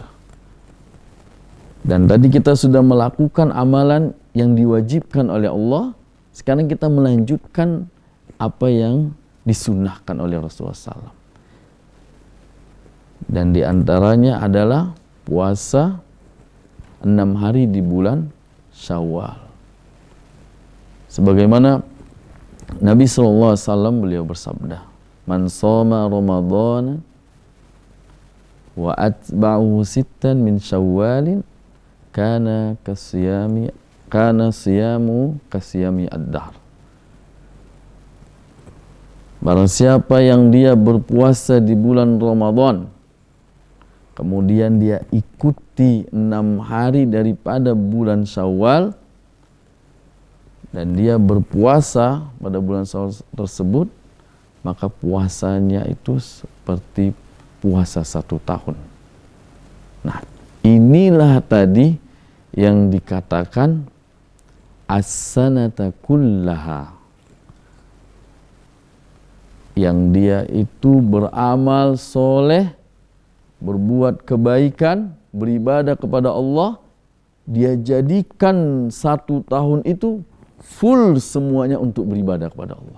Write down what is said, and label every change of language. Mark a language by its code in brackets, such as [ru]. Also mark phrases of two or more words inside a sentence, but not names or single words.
[id] Dan tadi kita sudah melakukan amalan yang diwajibkan oleh Allah, sekarang kita melanjutkan apa yang disunnahkan oleh Rasulullah SAW. Dan diantaranya adalah puasa 6 hari di bulan Syawal. Sebagaimana Nabi SAW beliau bersabda, [ar] "من صام رمضان وأتبعه ستا من شوال كان صيامه كصيام الدهر." [id] Barang siapa yang dia berpuasa di bulan Ramadan, kemudian dia ikuti 6 hari daripada bulan Syawal, dan dia berpuasa pada bulan Syawal tersebut, maka puasanya itu seperti puasa 1 tahun. Nah, inilah tadi yang dikatakan [ar] السنة كلها, [id] yang dia itu beramal soleh, berbuat kebaikan, beribadah kepada Allah, dia jadikan 1 tahun itu full semuanya untuk beribadah kepada Allah.